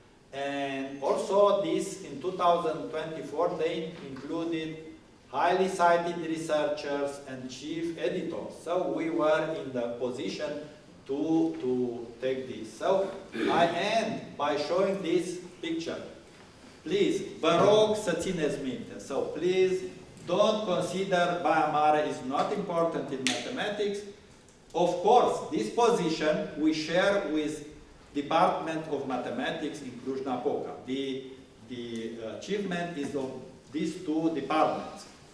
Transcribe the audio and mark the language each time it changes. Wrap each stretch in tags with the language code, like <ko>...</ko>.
<en>And also this, in 2024, they included highly cited researchers and chief editors. So we were in the position to take this. So I end by showing this picture. Please,</en> <ro>vă rog să țineți minte.</ro> <en>So please, don't consider Baia Mare is not important in mathematics. Of course, this position we share with Department of Mathematics in Cluj-Napoca. The achievement is of these 2 departments.</en>